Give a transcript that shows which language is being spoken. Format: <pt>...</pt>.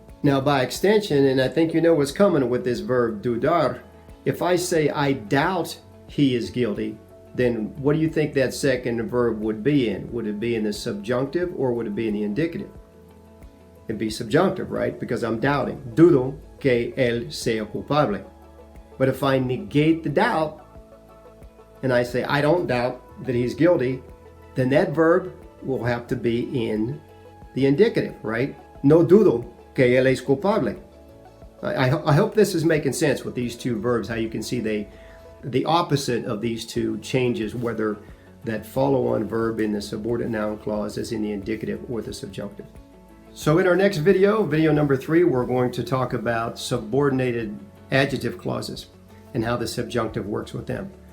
<en>Now, by extension, and I think you know what's coming with this verb dudar, if I say I doubt he is guilty, then what do you think that second verb would be in? Would it be in the subjunctive or would it be in the indicative? It'd be subjunctive, right? Because I'm doubting.</en> <es>Dudo que él sea culpable.</es> <en>But if I negate the doubt and I say I don't doubt that he's guilty, then that verb will have to be in the indicative, right?</en> <es>No dudo que él es culpable.</es> <en>I hope this is making sense with these two verbs, how you can see the opposite of these two changes, whether that follow-on verb in the subordinate noun clause is in the indicative or the subjunctive. So in our next video number 3, we're going to talk about subordinated adjective clauses and how the subjunctive works with them.</en>